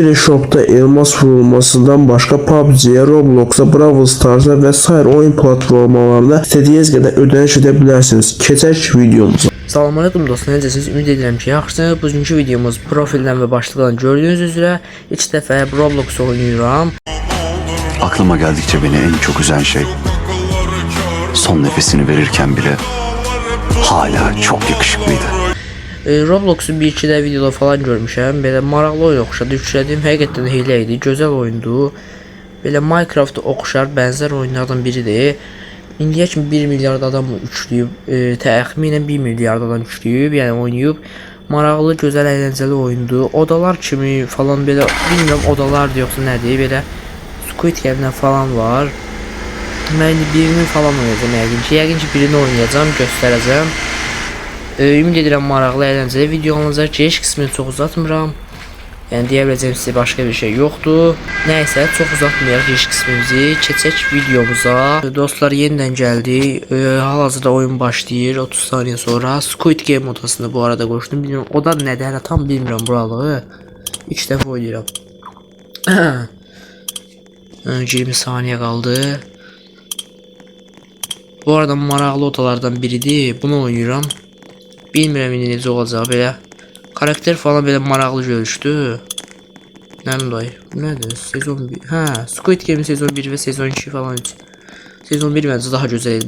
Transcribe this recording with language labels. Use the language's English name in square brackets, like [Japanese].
[Azerbaijani] Freeshop'da elmas vurulmasından başqa PUBG, Roblox'a, Brawl Stars'a və sair oyun platformalarında istədiyiniz qədər ödəniş edə bilərsiniz. Keçək videomuza. Salam aleyküm dostlar, necəsiniz? Ümid edirəm ki, yaxşısınız. Bugünkü videomuz profildən və başlıqdan gördüğünüz üzrə ilk dəfə Roblox oynayıram. [Turkish] Aklıma geldikçe beni en çok üzen şey, son nefesini verirken bile hala çok yakışıklıydı. [Azerbaijani] Roblox'u bir iki də videoda falan görmüşəm. Belə maraqlı oyun oxşadı, yüklədim. Həqiqətən hiylə idi, gözəl oyundu. Belə Minecraft oxşar, bənzər oyunlardan biridir. İndiyə kimi 1 milyard adam yükləyib, təxminən 1 milyard adam yükləyib, yəni oynayıb. Maraqlı, gözəl, əyləncəli oyundu. Odalar kimi falan belə, bilmirəm odalardır yoxsa nədir, belə Squid Game'dən falan var. Mən birini falan oynayacağım, yəqin ki birini oynayacağım, göstərəcəm. Ümid edirəm maraqlı, əyləncəli video olacaq. Giriş qismini çox uzatmıram. Yəni deyə biləcəyim sizə başqa bir şey yoxdur. Nəysə, çox uzatmayaq giriş qismimizi. Keçək videomuza. Dostlar, yenidən gəldik. Hal-hazırda oyun başlayır 30 saniyə sonra. Squid Game odasını bu arada qoşdum. Bilmirəm, oda nədir, hələ tam bilmirəm buralığı. 3 dəfə oynayıram. 20 saniyə qaldı. Bu arada maraqlı odalardan biridir. Bunu oynayıram. Bilmirəm indi necə olacaq, belə karakter falan belə maraqlı görüşdü. Nədir dayı? Nədir? Sezon 1. Hə, Squid Game sezon 1 və sezon 2 falan. Sezon 1 məncə daha gözəl idi.